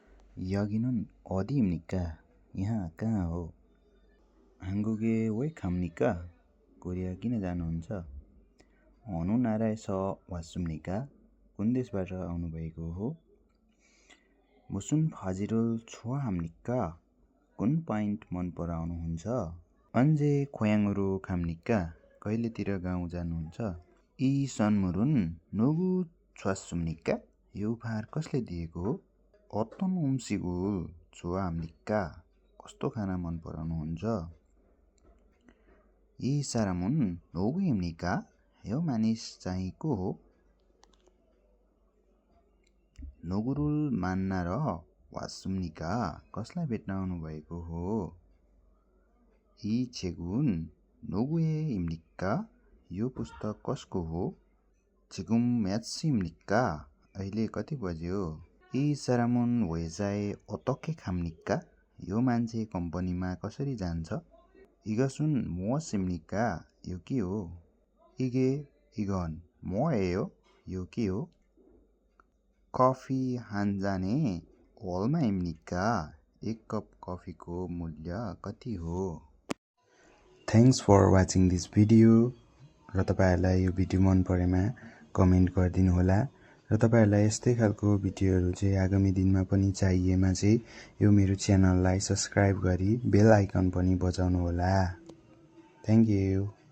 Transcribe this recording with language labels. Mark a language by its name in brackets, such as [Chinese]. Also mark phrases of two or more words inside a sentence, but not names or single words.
[Korean] 여기는 어디입니까? [Nepali] यहाँ कहाँ हो? [Korean] 한국에 왜 갑니까? 코리아 [Nepali] किन जानुहुन्छ? [Korean] 어느 나라에서 왔습니까? [Nepali] कुन देशबाट आउनुभएको हो? [Korean] 무슨 바지를 좋아합니까? [Nepali] कुन पैन्ट मन पराउनुहुन्छ? [Korean] 언제 고향으로 갑니까? [Nepali] कहिलेतिर गाउँ जानुहुन्छ? [Korean] 이 선물은 누구 줬습니까? [Nepali] यो उपहार कसले दिएको हो? [Korean] 어떤 음식을 좋아합니까? [Nepali] कस्तो खाना मन पराउनुहुन्छ? [Korean] 이 사람은 누구입니까? [Nepali] यो मानिस चाहिँ को हो? [Korean] 누구를 만나러 왔습니까? [Nepali] कसलाई भेट्न आउनुभएको हो? [Korean] 이 책은 누구의입니까? [Nepali] यो पुस्तक कसको हो? [Korean] 지금 몇 시입니까? [Nepali] अहिले कति बज्यो? [Korean] 이 사람은 회사에 어떻게 갑니까? [Nepali] यो मान्छे कम्पनीमा कसरी जान्छ? [Korean] 이것은 무엇입니까? [Nepali] यो के हो? [Korean] 이건 뭐예요? [Nepali] यो के हो? [Korean] 커피 한 잔에 얼마입니까? [Nepali] एक कप कफीको मूल्य कति हो? [English] Thanks for watching this video. [Nepali] र तपाईहरुलाई यो भिडियो मन परेमा कमेन्ट गरिदिनु होला र तपाईहरुलाई यस्तै खालको भिडियोहरु चाहिँ आगामी दिनमा पनि चाहिएमा चाहिँ यो मेरो च्यानललाई सब्स्क्राइब गरी बेल आइकन पनि बजाउनु होला। [English] thank you.